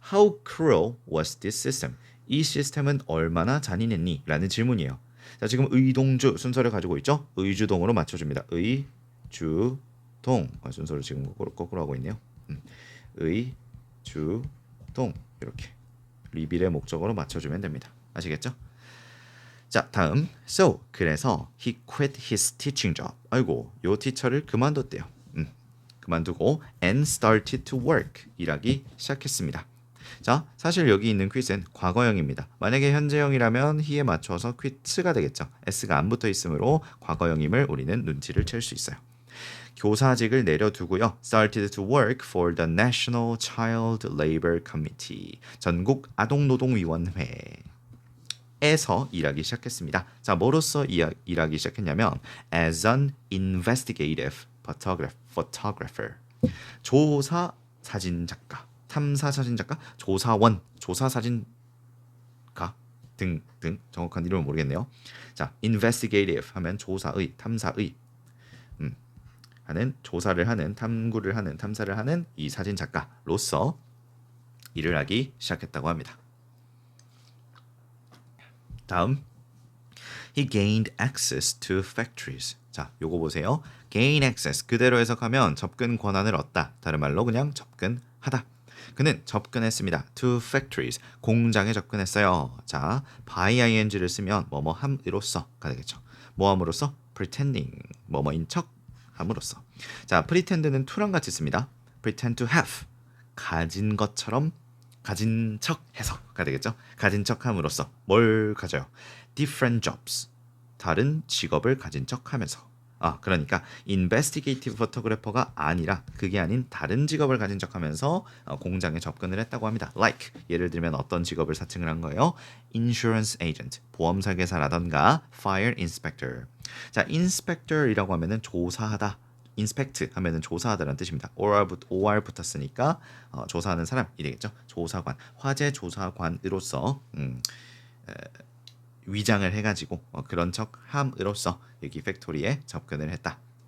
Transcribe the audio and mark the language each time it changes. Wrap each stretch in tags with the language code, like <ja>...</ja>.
<en>How cruel was this system?</en> <ko>이 시스템은 얼마나 잔인했니? 라는 질문이에요. 자, 지금 의동주 순서를 가지고 있죠? 의주동으로 맞춰줍니다. 의주동 순서를 지금 거꾸로 하고 있네요. 의주동 이렇게 리빌의 목적어로 맞춰주면 됩니다. 아시겠죠?</ko> <en>자, 다음 So 그래서 he quit his teaching job.</en> <ko>아이고, 요 티처를 그만뒀대요. 그만두고 and started to work 일하기 시작했습니다. 자, 사실 여기 있는 quit은 과거형입니다. 만약에 현재형이라면 he에 맞춰서 quit가 되겠죠. s가 안 붙어 있으므로 과거형임을 우리는 눈치를 챌 수 있어요. 교사직을 내려두고요.</ko> <en>started to work for the National Child Labor Committee.</en> <ko>전국 아동노동위원회에서 일하기 시작했습니다. 자, 뭐로서 일하기 시작했냐면 as an investigative photographer. 조사 사진 작가, 탐사 사진 작가, 조사원, 조사 사진가 등등 정확한 이름은 모르겠네요. 자, investigative 하면 조사의, 탐사의 하는 조사를 하는, 탐구를 하는, 탐사를 하는 이 사진 작가로서 일을 하기 시작했다고 합니다.</ko> <en>다음, he gained access to factories.</en> <ko>자, 요거 보세요. gain access 그대로 해석하면 접근 권한을 얻다. 다른 말로 그냥 접근하다. 그는 접근했습니다. to factories 공장에 접근했어요. 자, by ing를 쓰면 뭐뭐함으로써가 되겠죠. 뭐함으로써 pretending 뭐뭐인 척 함으로써. 자, pretend는 to랑 같이 씁니다. pretend to have 가진 것처럼 가진 척 해서가 되겠죠. 가진 척 함으로써 뭘 가져요? different jobs 다른 직업을 가진 척 하면서. 그러니까 investigative photographer 가 아니라 그게 아닌 다른 직업을 가진 척 하면서 공장에 접근을 했다고 합니다. like 예를 들면 어떤 직업을 사칭을 한 거예요?</ko> <en>insurance agent 보험 설계사라던가 fire inspector.</en> <ko>자, inspector이라고 하면은 조사하다. inspect 하면은 조사하다라는 뜻입니다. or 붙었으니까 조사하는 사람이 되겠죠. 조사관, 화재 조사관으로서 위장을 해가지고 그런 척함으로써 여기 팩토리에 접근을 했다.</ko>